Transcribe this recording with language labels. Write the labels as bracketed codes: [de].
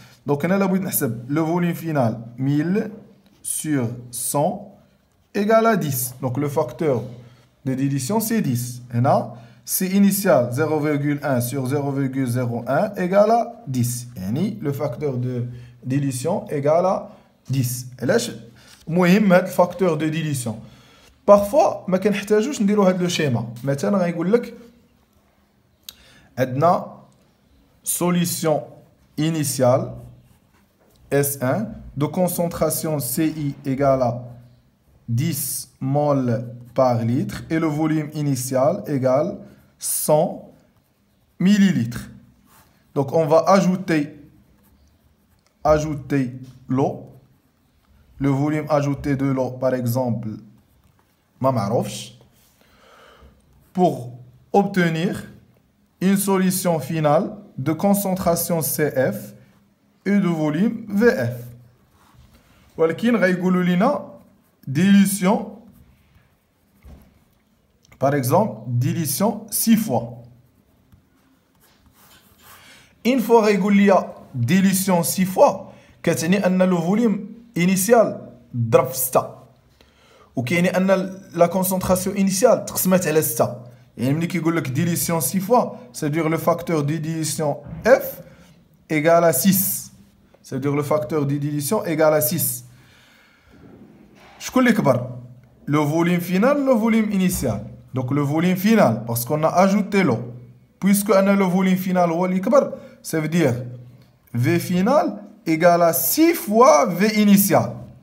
[fr] Donc, on a le volume final 1000 sur 100 égale à 10. Donc, le facteur de dilution, c'est 10. Et là, c'est initial 0,1 sur 0,01 égale à 10. Et le facteur de dilution égale à 10. Et là, [ar] مهم هذا الفاكتور دو ديليسيون. [fr] Parfois [ar] ما كنحتاجوش نديرو هذا لو شيما. مثلا غيقول لك عندنا [fr] solution initiale S1 de concentration CI égale à 10 mol par litre et le volume initial égale 100 millilitres. Donc on va ajouter l'eau. Le volume ajouté de l'eau, par exemple, pour obtenir une solution finale de concentration CF et de volume VF. [ar] ولكن غيقولوا لنا [fr] dilution par exemple dilution 6 fois. Une fois [ar] غيقول لي [fr] dilution 6 fois [ar] كتعني ان لو فوليوم انيسيال ضرب في 6 وكيعني ان لا كونسونطراسيون انيسيال تقسمت على 6. يعني ملي كيقول لك [fr] dilution 6 fois ça veut dire le facteur de dilution F égale à 6. ça veut dire le facteur de dilution égale à 6. [ar] شكون اللي كبر [fr] le volume final le volume initial. donc le volume final parce qu'on a ajouté l'eau puisque le volume final [ar] هو اللي كبر [fr] ça veut dire V final égale à 6 fois V initial.